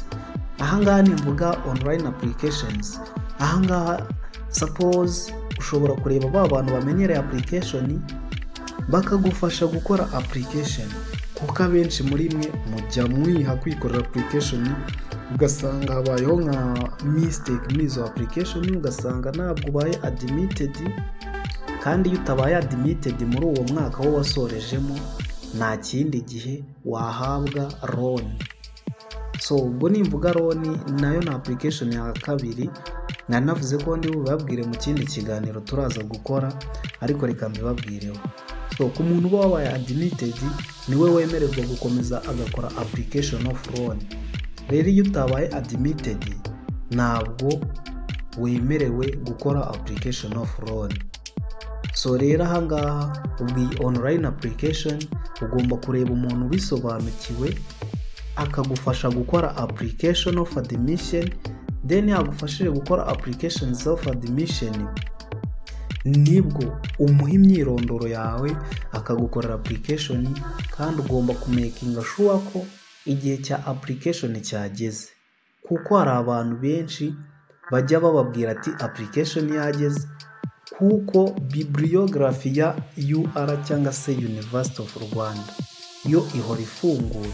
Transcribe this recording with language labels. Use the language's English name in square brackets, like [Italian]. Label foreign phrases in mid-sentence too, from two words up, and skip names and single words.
[Kinyarwanda] Ahangaha nimvuga [English] online applications, [Kinyarwanda] ahangaha suppose ushobora kureba ba bantu bamenyereye application bakagufasha gukora application, kuko abenshi muri mwe mujya mwiha kwikorera application ugasanga habayeho nka mistake muri izo application, ugasanga ntabwo ubaye admitted, kandi iyo utabaye admitted muri uwo mwaka wo wasorejemo nta kindi gihe wahabwa loan. So ubwo nimvuga loan nayo na application ya kabiri, nanavuze ko ndi bubabwire mu kindi kiganiro turaza gukora, ariko reka mbibabwireho. So ku muntu uba wabaye admitted niwe wemererwa gukomeza agakora [English] application of loan. [Kinyarwanda] Rero iyo utabaye admitted ntabwo wemerewe gukora [English] application of loan. [Kinyarwanda] So rero ahangaha ubwi [English] online application [Kinyarwanda] ugomba kureba umuntu ubisobanukiwe akagufasha gukora [English] application of admission, then [Kinyarwanda] yagufashije gukora [English] applications of admission [Kinyarwanda] nibwo umuha imyirondoro yawe akagukorera application, kandi ugomba kumakinga sure ko igihe cya application cyageze, kuko hari abantu benshi bajya bababwira ati application yageze, kuko bibliography ya UR cyangwa se University of Rwanda yo ihora ifunguye.